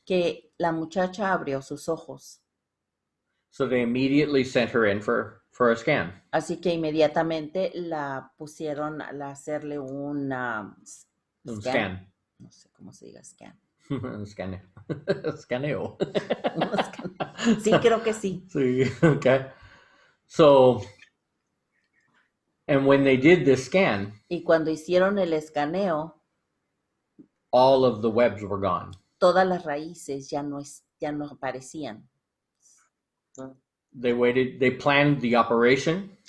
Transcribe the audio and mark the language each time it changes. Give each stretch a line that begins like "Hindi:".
Spanish: que la muchacha abrió sus ojos.
English: So they immediately sent her in for a scan.
Spanish: Así que inmediatamente la pusieron a hacerle un Un scan. No sé cómo se diga scan. Un scaneo. Scaneo. Un scan. Sí, creo que sí. Sí, okay.
English: So, and when they did this scan,
Spanish: Y cuando hicieron el escaneo,
English: all of the webs were gone.
Spanish: todas las raíces ya no aparecían.
English: They planned the operation